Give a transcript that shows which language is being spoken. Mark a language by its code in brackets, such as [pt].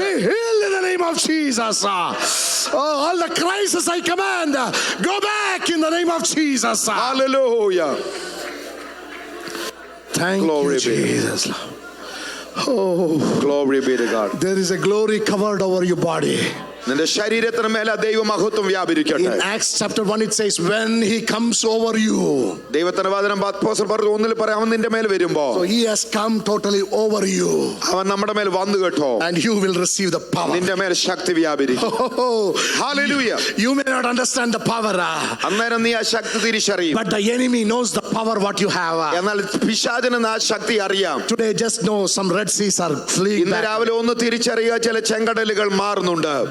[en] Be healed in the name of Jesus. All the crisis I command, go back in the name of Jesus. Hallelujah. Thank Glory you, Jesus. Glory be to God. There is a glory covered over your body. [ml] നിന്റെ ശരീരത്തിന് മേലെ ദൈവമഹത്വം വ്യാപരിക്കട്ടെ. [en] In Acts chapter 1 it says, when he comes over you. [ml] ദൈവത്തിന്റെ വചനം അപ്പോസ്തലൻ പറഞ്ഞു 1 പറയാം, അവൻ നിന്റെ മേൽ വരുമ്പോ [en] So he has come totally over you. [ml] അവൻ നമ്മുടെ മേൽ വന്നു കേട്ടോ. [en] And you will receive the power. [ml] നിന്റെ മേൽ ശക്തി വ്യാപരിക്കും. Hallelujah. [en] You may not understand the power. [ml] അന്നേരം നീ ആ ശക്തി തിരിച്ചറിയും. [en] But the enemy knows the power what you have. [ml] എന്നാൽ പിശാചിന് ആ ശക്തി അറിയാം. [en] Today just know some Red Seas are fleeing [ml] ഇന്ന് [en] back. [ml] രാവിലെ ഒന്ന് തിരിച്ചറിയുക, ചില ചെങ്കടലുകൾ മാറുന്നുണ്ട്.